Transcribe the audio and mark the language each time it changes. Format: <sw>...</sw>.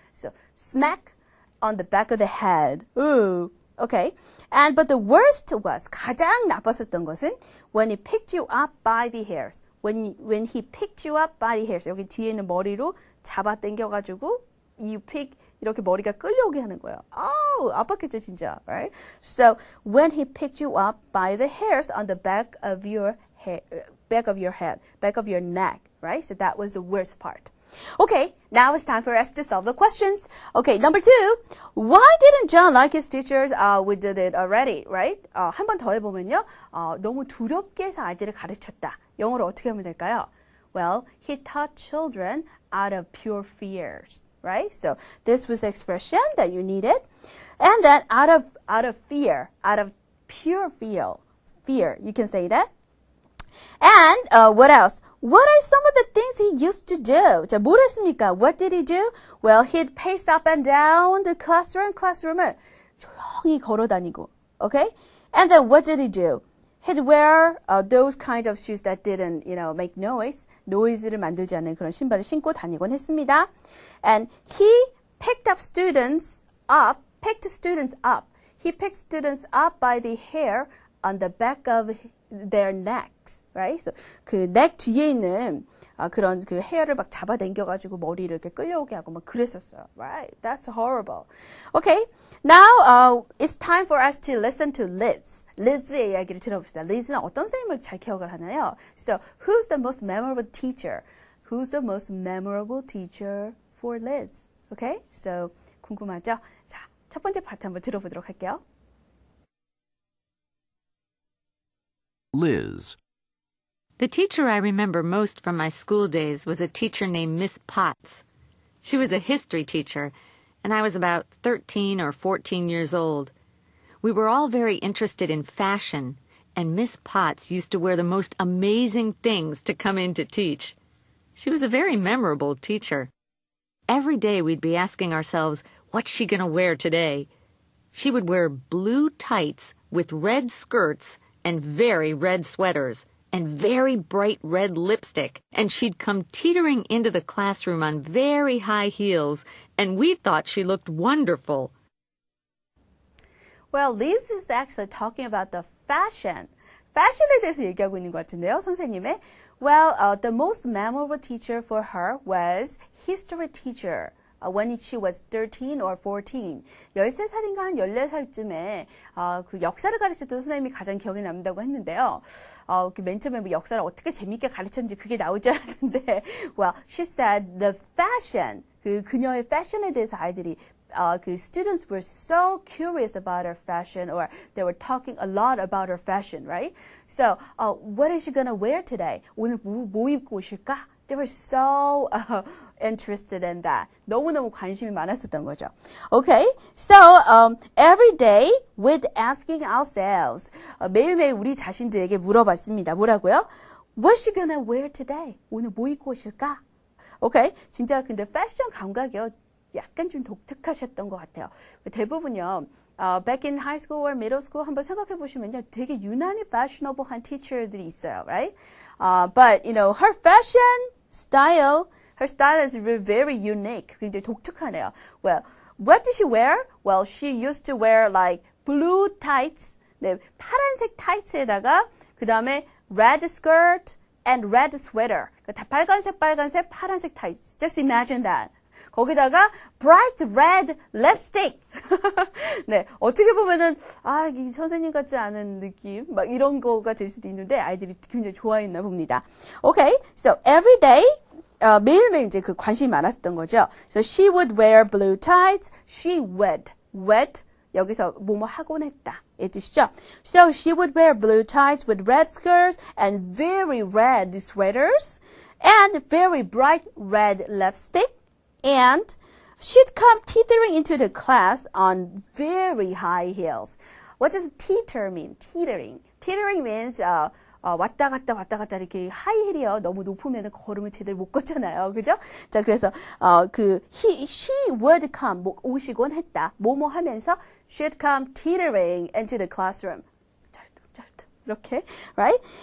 <en>So smack on the back of the head. Ooh. Okay. But the worst was,</en> <ko>가장 나빴었던 것은</ko> <en>when he picked you up by the hairs. When he picked you up by the hairs.</en> <ko>여기 뒤에 있는 머리로 잡아 당겨가지고</ko> <en>you pick</en> <ko>이렇게 머리가 끌려오게 하는 거예요. 아우, 아팠겠죠, 진짜. Right?</ko> <en>So when he picked you up by the hairs on the back of your head, back of your neck, right? So that was the worst part. Okay, now it's time for us to solve the questions. Okay, number 2. Why didn't John like his teachers? We did it already, right?</en> <ko>한 번 더 해보면요. 너무 두렵게 해서 아이들을 가르쳤다. 영어로 어떻게 하면 될까요?</ko> <en>Well, he taught children out of pure fears. Right? So this was the expression that you needed. And then out of fear, out of pure fear, you can say that. And what else? What are some of the things he used to do?</en> <ko>자, 뭘 했습니까?</ko> <en>What did he do? Well, he'd pace up and down the classroom을</en> <ko>조용히 걸어 다니고.</ko> <en>Okay? And then what did he do? He'd wear those kinds of shoes that didn't, make noise.</en> <ko>noise를 만들지 않는 그런 신발을 신고 다니곤 했습니다.</ko> <en>And he picked students up. He picked students up by the hair on the back of their necks, right?</en> <ko>So 그 neck 뒤에 있는 그런 그 헤어를 막 잡아당겨가지고 머리를 이렇게 끌려오게 하고 막 그랬었어요, right?</ko> <en>That's horrible. Okay, now it's time for us to listen to Liz.</en> <ko>Liz의 이야기를 들어봅시다. Liz는 어떤 선생님을 잘 기억을 하나요?</ko> <en>So, who's the most memorable teacher? Who's the most memorable teacher for Liz? Okay, so</en> <ko>궁금하죠? 자, 첫 번째 파트 한번 들어보도록 할게요.</ko> <en>Liz. The teacher I remember most from my school days was a teacher named Miss Potts. She was a history teacher, and I was about 13 or 14 years old. We were all very interested in fashion, and Miss Potts used to wear the most amazing things to come in to teach. She was a very memorable teacher. Every day we'd be asking ourselves, what's she going to wear today? She would wear blue tights with red skirts and very red sweaters and very bright red lipstick, and she'd come teetering into the classroom on very high heels, and we thought she looked wonderful. Well, Liz is actually talking about the fashion.</en> <ko>fashion에 대해서 얘기하고 있는 것 같은데요, 선생님의.</ko> <en>Well, the most memorable teacher for her was history teacher. When she was 13 or 14.</en> <ko>13살인가 한 14살쯤에 그 역사를 가르쳤던 선생님이 가장 기억에 남는다고 했는데요. 맨 처음에 뭐 역사를 어떻게 재밌게 가르쳤는지 그게 나올 줄 알았는데</ko> <en>well, she said the fashion,</en> <ko>그녀의 패션에 대해서 아이들이 그</ko> <en>students were so curious about her fashion, or they were talking a lot about her fashion, right? So, what is she gonna wear today?</en> <ko>오늘 뭐 입고 오실까?</ko> <en>They were so interested in that.</en> <ko>너무너무 관심이 많았었던 거죠.</ko> <en>Okay, so every day with asking ourselves,</en> <ko>매일매일 우리 자신들에게 물어봤습니다. 뭐라고요?</ko> <en>What's she gonna wear today?</en> <ko>오늘 뭐 입고 오실까? Okay, 진짜 근데 패션 감각이요. 약간 좀 독특하셨던 것 같아요. 대부분요.</ko> <en>Back in high school or middle school</en> <ko>한번 생각해 보시면요. 되게 유난히 fashionable한 teacher들이 있어요, right?</ko> <en>But you know, her style is very unique.</en> <ko>굉장히 독특하네요.</ko> <en>Well, what did she wear? Well, she used to wear like blue tights.</en> <ko>네, 파란색 타이츠에다가 그 다음에</ko> <en>red skirt and red sweater.</en> <ko>다 빨간색, 파란색 타이츠.</ko> <en>Just imagine that. 거기다가 bright red lipstick.</en> <ko>네, 어떻게 보면은 이 선생님 같지 않은 느낌, 막 이런 거가 될 수도 있는데 아이들이 굉장히 좋아했나 봅니다.</ko> <en>Okay, so every day</en> <ko>매일매일 이제 그 관심이 많았던 거죠.</ko> <en>So she would wear blue tights. She would</en> <ko>여기서 뭐뭐 하곤 했다. 이 뜻이죠.</ko> <en>So she would wear blue tights with red skirts and very red sweaters and very bright red lipstick. And she'd come teetering into the class on very high heels. What does teeter mean? Teetering. Teetering means</en> <ko>왔다 갔다 이렇게 하이힐이요. 너무 높으면 걸음을 제대로 못 걷잖아요. 그죠? 자, 그래서</ko> <en>she would come</en> <ko>오시곤 했다. 뭐뭐 하면서</ko> <en>she'd come teetering into the classroom. 이렇게, right?</en>